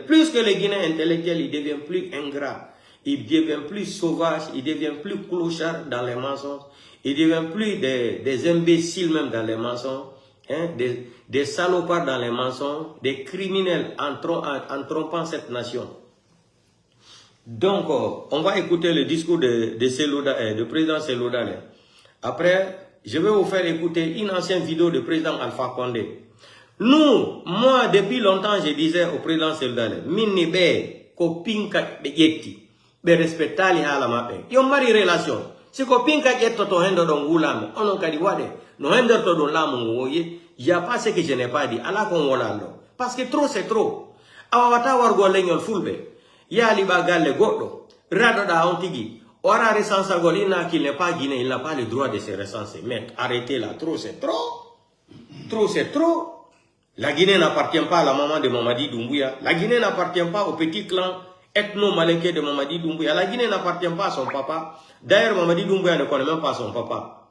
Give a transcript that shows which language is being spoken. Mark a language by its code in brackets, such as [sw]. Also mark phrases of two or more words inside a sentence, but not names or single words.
[fr] Plus que les Guinéens intellectuels, ils deviennent plus ingrats, ils deviennent plus sauvages, ils deviennent plus clochards dans les mensonges, ils deviennent plus des imbéciles même dans les mensonges, hein, des salopards dans les mensonges, des criminels en trompant cette nation. Donc, on va écouter le discours de président Seloudalin. Après, je vais vous faire écouter une ancienne vidéo du président Alpha Condé. Moi, depuis longtemps, je disais au président Seloudalin, [ff] minni be ko pinka be yetti, be respectali hala mabe. Yo mari relation. Si ko pinka yetto to hendo don gulame, onon kadi wade, no hendo to don lamu woye, [fr] y a pas ce que je n'ai pas dit, [ff] ala kon wolalo. [fr] Parce que trop c'est trop. [ff] Awata wargo leñol fulbe. Ya liba galle goddo, rado da on tigi. Ora recensa golina [fr] qu'il n'est pas guinéen, il n'a pas le droit de se recenser. Mais arrêtez là, trop c'est trop. Trop c'est trop. La Guinée n'appartient pas à la maman de Mamadi Doumbouya. La Guinée n'appartient pas au petit clan ethno-malinqué de Mamadi Doumbouya. La Guinée n'appartient pas à son papa. D'ailleurs, Mamadi Doumbouya ne connaît même pas son papa.